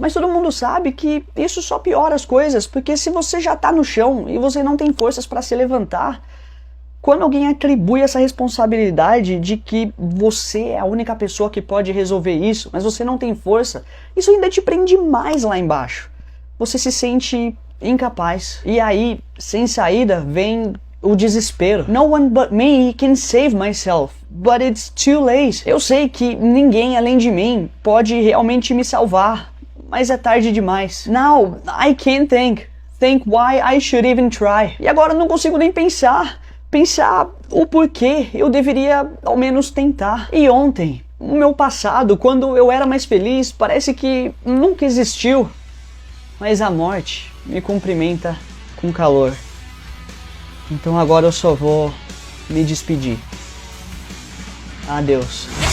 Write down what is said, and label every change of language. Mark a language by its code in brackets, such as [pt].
[pt] Mas todo mundo sabe que isso só piora as coisas, porque se você já tá no chão e você não tem forças pra se levantar, quando alguém atribui essa responsabilidade de que você é a única pessoa que pode resolver isso, mas você não tem força, isso ainda te prende mais lá embaixo. Você se sente incapaz. E aí, sem saída, vem o desespero. [en] No one but me can save myself, but it's too late. [pt] Eu sei que ninguém além de mim pode realmente me salvar, mas é tarde demais. [en] Now, I can't think why I should even try. [pt] E agora eu não consigo nem pensar o porquê eu deveria ao menos tentar. E ontem, o meu passado, quando eu era mais feliz, parece que nunca existiu. Mas a morte me cumprimenta com calor. Então agora eu só vou me despedir. Adeus.